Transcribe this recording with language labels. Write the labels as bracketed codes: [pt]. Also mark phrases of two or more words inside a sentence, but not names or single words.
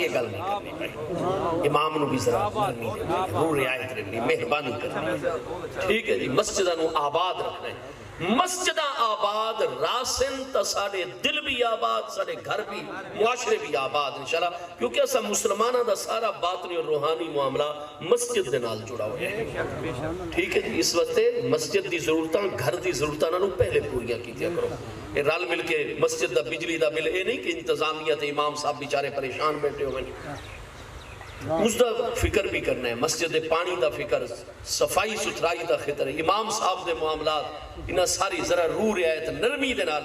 [pa] یہ گل نہیں کرنی بھائی، امام نو بھی ذرا نرمی کرنی، رو رعایت کرنی، مہربانی کرنی. ٹھیک ہے جی، مسجدہ نو آباد رکھنا ہے، مسجدہ آباد راسن تا سارے دل بھی آباد، سارے گھر بھی معاشرے بھی آباد انشاءاللہ، کیونکہ ایسا مسلمانہ دا سارا باطنی اور روحانی معاملہ مسجد دے نال جڑا ہویا ہے. ٹھیک ہے جی، اس وقت مسجد دی ضرورتاں گھر دی ضرورتاں نو پہلے پوریاں کیتیا کرو. یہ رل مل کے مسجد دا بجلی دا بل اے نہیں کہ انتظامیہ تے امام صاحب بیچارے پریشان بیٹھے ہوئے، اس دا فکر بھی کرنا ہے. مسجد پانی دا فکر، صفائی ستھرائی دا خطر، امام صاحب دے معاملات، انہاں ساری ذرا روح رعایت نرمی دے نال.